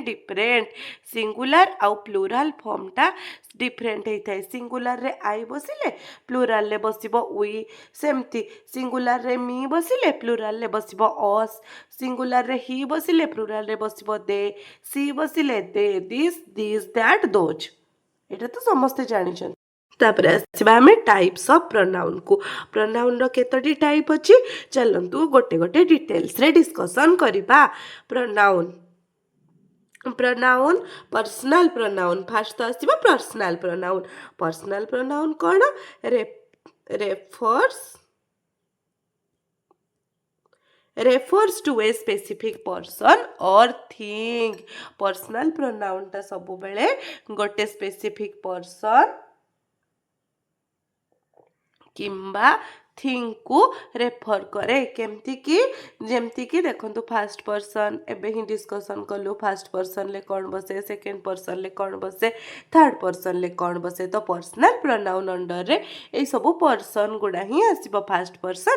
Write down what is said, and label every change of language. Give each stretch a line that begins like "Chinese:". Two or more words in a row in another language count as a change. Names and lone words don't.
English: different singular
Odia: ଆଉ
English: plural formଟା different
Odia: ହେଇଥାଏ ସିଙ୍ଗୁଲାରରେ ଆଇ ବସିଲେ ପ୍ଲୁରାଲରେ ବସିବ ଉଇ ସେମିତି ସିଙ୍ଗୁଲାରରେ ମି ବସିଲେ ପ୍ଲୁରାଲରେ ବସିବ ଅସ୍ ସିଙ୍ଗୁଲାରରେ ହି ବସିଲେ ପ୍ଲୁରାଲରେ ବସିବ ଦେ ସି ବସିଲେ
English: they this that those
Odia: ଏଇଟା ତ ସମସ୍ତେ ଜାଣିଛନ୍ତି ତାପରେ ଆସିବା ଆମେ
English: types of pronounକୁ
Odia: pronounର କେତୋଟି ଟାଇପ୍ ଅଛି ଚାଲନ୍ତୁ ଗୋଟେ ଗୋଟେ
English: detailsରେ discussion
Odia: କରିବା pronoun
English: personal pronoun ଫାଷ୍ଟ
Odia: ତ ଆସିବ
English: personal pronoun କ'ଣ refers to a specific person or thing personal pronoun
Odia: ଟା ସବୁବେଳେ ଗୋଟେ
English: specific person
Odia: କିମ୍ବା
English: thingକୁ refer
Odia: କରେ ଯେମିତିକି ଦେଖନ୍ତୁ
English: first person
Odia: ଏବେ ହିଁ ଡିସ୍କସନ୍ କଲୁ
English: first personରେ
Odia: କ'ଣ ବସେ
English: second personରେ
Odia: କ'ଣ ବସେ
English: third personରେ
Odia: କ'ଣ ବସେ ତ
English: personal pronoun underରେ
Odia: ଏଇସବୁ ପର୍ସନ୍ ଗୁଡ଼ା ହିଁ ଆସିବ
English: first person